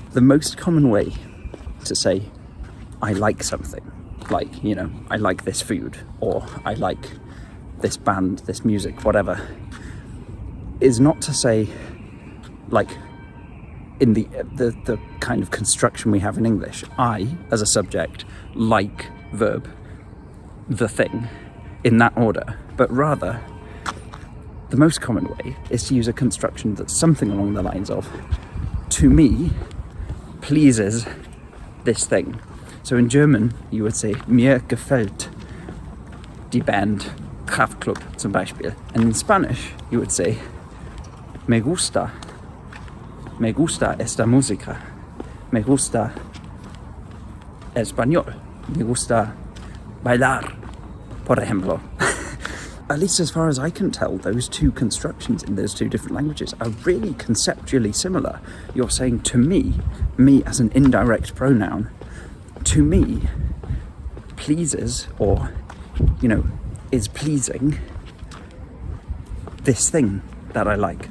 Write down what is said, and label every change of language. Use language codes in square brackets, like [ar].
[en] The most common way to say I like something, like, you know, I like this food, or I like this band, this music, whatever, is not to say, like, in the kind of construction we have in English, I, as a subject, like verb. the thing in that order, but rather the most common way is to use a construction that's something along the lines of, to me, pleases this thing. So in German, you would say, [de] mir gefällt die Band Kraftklub zum Beispiel. [en] And in Spanish, you would say, [es] me gusta esta música, me gusta el español, me gusta bailar, por ejemplo. [en] At least as far as I can tell, those two constructions in those two different languages are really conceptually similar. You're saying to me as an indirect pronoun, to me pleases, or, you know, is pleasing this thing that I like.